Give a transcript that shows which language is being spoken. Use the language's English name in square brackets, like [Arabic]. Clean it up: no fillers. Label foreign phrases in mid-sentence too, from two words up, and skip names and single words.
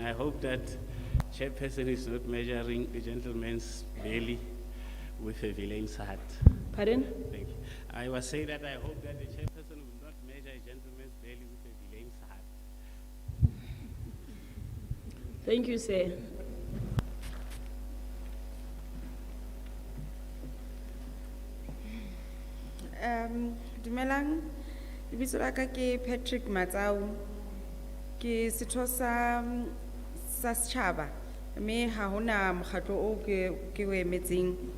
[English] I hope that Chairperson is not measuring the gentleman's belly with a villain's heart. Pardon? Thank you. I was saying that I hope that the Chairperson will not measure a gentleman's belly with a villain's heart. Thank you, sir. [Southern Sotho] Dumelang, lebitso la ka ke Patrick Matsau, ke setho sa setjhaba, mme ha hona mokgatlo o ke o emetseng.